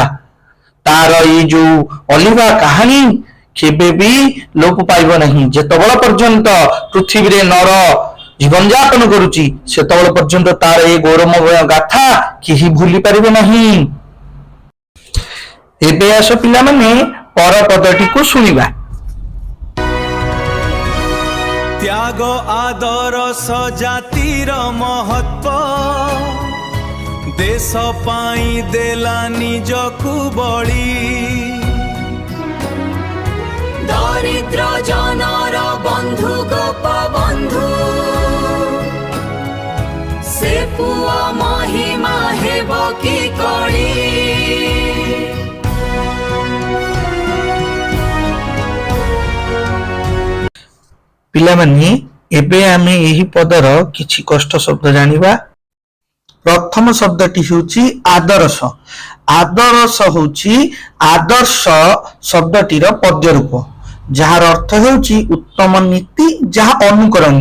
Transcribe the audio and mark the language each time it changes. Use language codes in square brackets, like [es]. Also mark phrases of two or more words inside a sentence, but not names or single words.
[or] ତାର ଏଇ ଯୋଉ ଅଲିଭା କାହାଣୀ କେବେ ବି ଲୋପ ପାଇବ ନାହିଁ। ଯେତେବେଳେ ପର୍ଯ୍ୟନ୍ତ ପୃଥିବୀରେ ନର ଜୀବନ ଯାପନ କରୁଛି ସେତେବେଳେ ପର୍ଯ୍ୟନ୍ତ ତାର ଏ ଗୌରବମୟ ଗାଥା କେହି ଭୁଲି ପାରିବେ ନାହିଁ। ଏବେ ଆସ ପିଲାମାନେ ପର ପଦଟିକୁ ଶୁଣିବା। ତ୍ୟାଗ ଆଦରସ ଜାତିର ମହତ୍ୱ, ଦେଶ ପାଇ ଦେଲା ନିଜକୁ ବଳି। ଦରିଦ୍ର ଜନର ବନ୍ଧୁ ଗୋପବନ୍ଧୁ, ସେ ପୁଆ ମହିମା ହେବ କି କରି। ପିଲାମାନେ ଏବେ ଆମେ ଏହି ପଦର କିଛି କଷ୍ଟ ଶବ୍ଦ ଜାଣିବା। ପ୍ରଥମ ଶବ୍ଦଟି ହେଉଛି ଆଦର୍ଶ। ଆଦର୍ଶ ହେଉଛି ଆଦର୍ଶ ଶବ୍ଦଟିର ପଦ୍ୟ ରୂପ, ଯାହାର ଅର୍ଥ ହେଉଛି ଉତ୍ତମ ନୀତି, ଯାହା ଅନୁକରଣୀୟ।